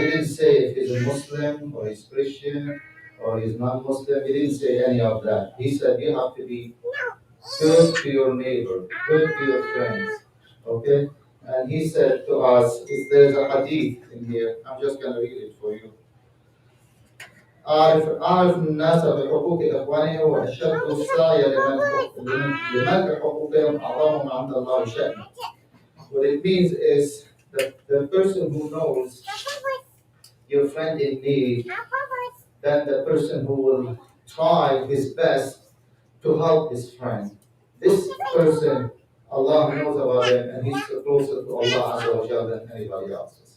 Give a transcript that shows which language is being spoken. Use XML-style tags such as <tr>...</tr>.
<en>He didn't say if he's a Muslim or he's Christian or he's non-Muslim. He didn't say any of that. He said you have to be good to your neighbor, good to your friends. Okay? And he said to us, there's a hadith in here. I'm just going to read it for you.</en> <ar>أعرف الناس بحقوق إخوانهم وأشد السعي لمنع حقوقهم أعظمهم عند الله شأنه.</ar> <en>What it means is that the person who knows your friend in need, then the person who will try his best to help his friend. This person, Allah knows about him and he's closer to Allah Azza wa Jalla than anybody else.</en>